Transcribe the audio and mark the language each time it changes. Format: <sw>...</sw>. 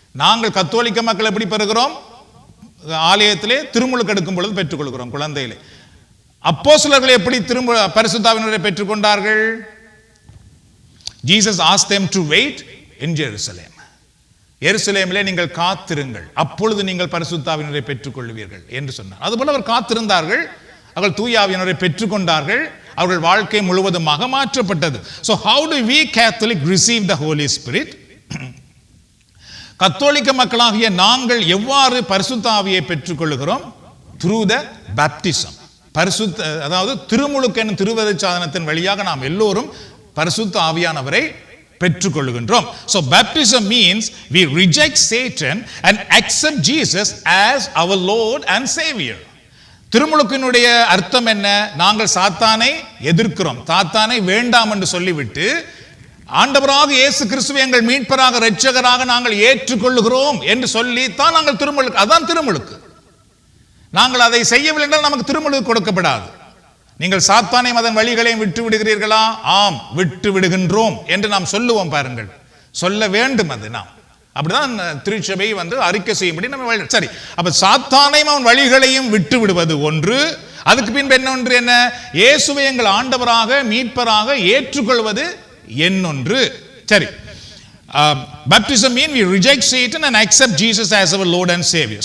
<ta>நாங்கள் கத்தோலிக்க மக்கள் எப்படி பெறுகிறோம்? ஆலயத்திலே திருமுழுக்கு எடுக்கும் பொழுது பெற்றுக்கொள்கிறோம் குழந்தையிலே. அப்போஸ்தலர்கள் எப்படி பரிசுத்த ஆவியானவரை பெற்றுக்கொண்டார்கள்?</ta> <en>Jesus asked them to wait in Jerusalem.</en> <ta>எருசலேமிலே நீங்கள் காத்திருங்கள், அப்பொழுது நீங்கள் பரிசுத்த ஆவியானவரை பெற்றுக்கொள்வீர்கள் என்று சொன்னார். அதுபோல அவர் காத்திருந்தார்கள், அவர்கள் தூய ஆவியானவரை பெற்றுக்கொண்டார்கள், அவர்கள் வாழ்க்கை முழுவதுமாக மாற்றப்பட்டது.</ta> <en>So how do we Catholic receive the Holy Spirit?</en> <ta>கத்தோலிக்க மக்களாகிய நாங்கள் எவ்வாறு பரிசுத்த ஆவியை பெற்றுக்கொள்கிறோம்?</ta> <en>Through the baptism.</en> <ta>அதாவது திருமுழுக்கு என்னும் திருவருட்சாதனத்தின் வழியாக நாம் எல்லோரும் பரிசுத்த ஆவியானவரை பெற்றுக்கொள்கின்றோம்.</ta> <en>So baptism means we reject Satan and accept Jesus as our Lord and Savior.</en> <ta>திருமுழுக்கினுடைய அர்த்தம் என்ன? நாங்கள் சாத்தானை எதிர்க்கிறோம், சாத்தானை வேண்டாம் என்று சொல்லிவிட்டு ஆண்டவராக இயேசு கிறிஸ்துவை எங்கள் மீட்பராக இரட்சகராக நாங்கள் ஏற்றுக்கொள்கிறோம் என்று சொல்லித்தான் நாங்கள் திருமுழுக்கு. அதான் திருமுழுக்கு. நாங்கள் அதை செய்யவில்லை என்றால் நமக்கு திருமுழுக்கு கொடுக்கப்படாது. நீங்கள் சாத்தானையும் அதன் வழிகளையும் விட்டு விடுகிறீர்களா? ஆம், விட்டு விடுகின்றோம் என்று நாம் சொல்லுவோம். பாருங்கள், சொல்ல வேண்டும். அது நாம் அப்படிதான் திருச்சபை அறிக்கை செய்யும்படி நம்ம. சரி, அப்ப சாத்தானையும் அவன் வழிகளையும் விட்டு விடுவது ஒன்று, அதுக்கு பின்பு என்ன? இயேசுவை எங்கள் ஆண்டவராக மீட்பராக ஏற்றுக்கொள்வது என்னொன்று.</ta> <en>சரி, baptism means we reject Satan and accept Jesus as our Lord and Savior.</en>